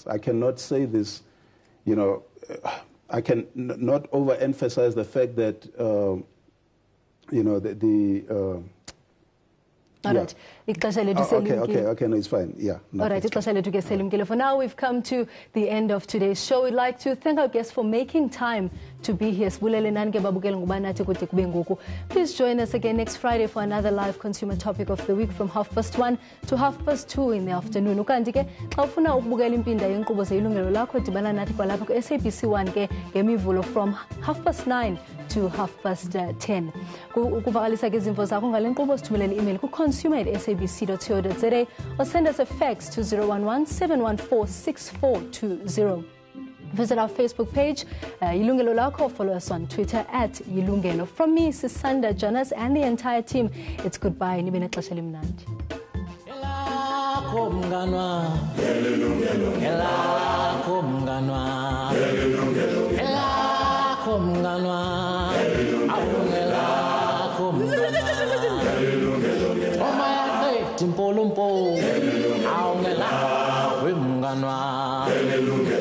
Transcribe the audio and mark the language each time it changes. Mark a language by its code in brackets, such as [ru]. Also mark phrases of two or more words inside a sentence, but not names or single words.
[en] I cannot say this, you know, I can not overemphasize the fact that, you know, all right. Okay, no, it's fine. Yeah. No, all right. For now, we've come to the end of today's show. We'd like to thank our guests for making time to be here. [xh] Sibulele nani ke babukele ngoba nathi kude kube ngoku. [en] Please join us again next Friday for another live consumer topic of the week from 1:30 to 2:30 in the afternoon. [xh] Ukanti ke xa ufuna ukubukela impinda yenkqubo zeYilungelo Lakho dibana nathi kwalapha ku SABC 1 ke ngemivulo [en] from 9:30 to 10:30. [xh] Ukuvakalisa ke izimvo zakho ngale nkqubo sithumelele email ku consumer@sabc.co.za [en] or send us a fax to [xh] 011-714-6420. [en] Visit our Facebook page, Yilungelo Lakho. Follow us on Twitter @Yilungelo. From me, Sisanda Jonas, and the entire team, it's goodbye. [xh] Nibe nexesha elimnandi. Elakho mnganwa, elakho mnganwa, elakho mnganwa, awungelakho mnganwa, oma yakhe timpolompo, awungelakho mnganwa.